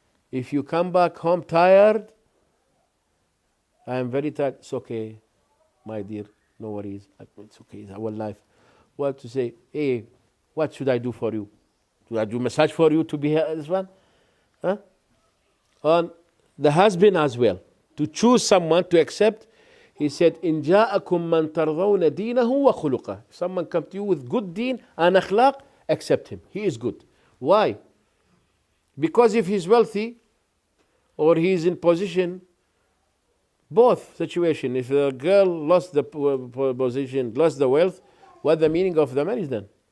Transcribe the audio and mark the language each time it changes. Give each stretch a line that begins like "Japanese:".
English: If you come back home tired, I am very tired, it's okay, my dear, no worries, it's okay, it's our life. What to say, hey, what should I do for you? Should I do massage for you to be here, this one? Huh? And the husband as well, to choose someone to accept. He said,
Arabic: إن جاءكم من ترضون دينه وخلقه.
English: If someone comes to you with good deen and akhlaq, accept him. He is good. Why? Because if he's wealthy or he's in position, both situation. If the girl lost the position, lost the wealth, what the meaning of the marriage then?